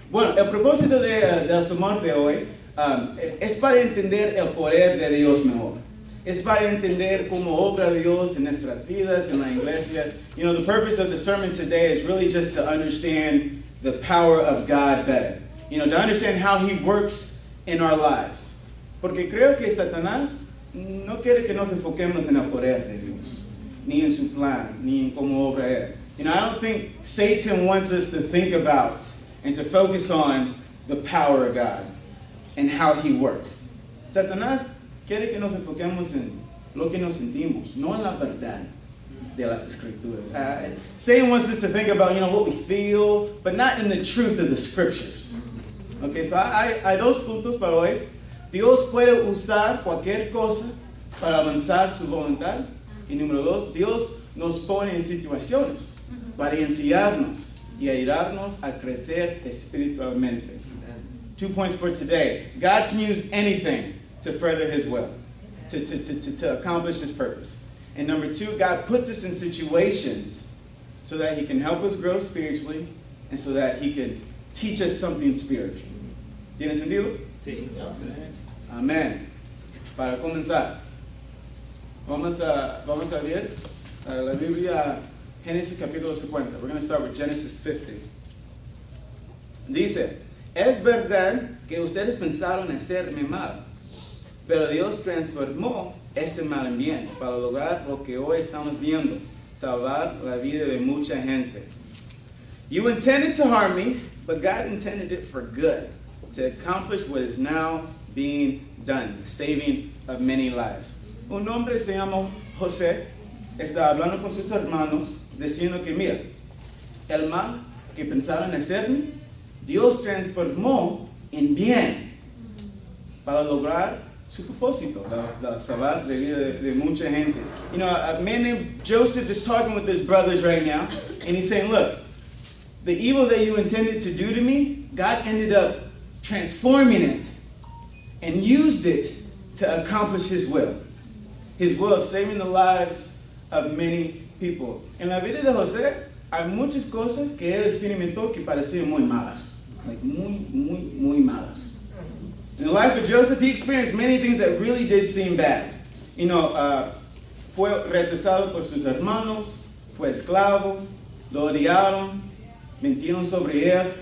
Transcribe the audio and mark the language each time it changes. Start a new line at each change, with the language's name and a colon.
Spanish: Bueno, el propósito del sermón de hoy es para entender el poder de Dios mejor. Es para entender cómo obra Dios en nuestras vidas, en la iglesia.
English: You know, the purpose of the sermon today is really just to understand the power of God better. You know, to understand how He works in our lives.
Spanish: Porque creo que Satanás no quiere que nos enfoquemos en el poder de Dios, ni en su plan, ni en cómo obra Él.
English: You know, I don't think Satan wants us to think about and to focus on the power of God and how He works.
Spanish: Satanás quiere que nos enfoquemos en lo que nos sentimos, no en la verdad de las Escrituras.
English: Satan wants us to think about, you know, what we feel, but not in the truth of the Scriptures.
Spanish: Okay, so hay dos puntos para hoy. Dios puede usar cualquier cosa para avanzar su voluntad. Y número dos, Dios nos pone en situaciones para enseñarnos y ayudarnos a crecer espiritualmente.
English: 2 points for today. God can use anything to further His will, to accomplish His purpose. And number 2, God puts us in situations so that He can help us grow spiritually and so that He can teach us something spiritual.
Spanish: ¿Tiene sentido? Sí. Amén. Para comenzar, vamos a ver la Biblia, Génesis capítulo 50.
English: We're going to start with Genesis 50.
Spanish: Dice, es verdad que ustedes pensaron hacerme mal, pero Dios transformó ese mal en bien para lograr lo que hoy estamos viendo, salvar la vida de mucha gente.
English: You intended to harm me, but God intended it for good, to accomplish what is now being done, the saving of many lives.
Spanish: Un hombre se llama José, está hablando con sus hermanos, diciendo que mira, el mal que pensaron hacerme, Dios transformó en bien para lograr su propósito, la salvar la vida de mucha gente.
English: You know, a man named Joseph is talking with his brothers right now, and he's saying, look, the evil that you intended to do to me, God ended up transforming it and used it to accomplish His will of saving the lives of many people.
Spanish: En la vida de José hay muchas cosas que él experimentó que parecían muy malas, like muy malas.
English: In the life of Joseph, he experienced many things that really did seem bad.
Spanish: You know, fue rechazado por sus hermanos, fue esclavo, lo odiaron, mintieron sobre él.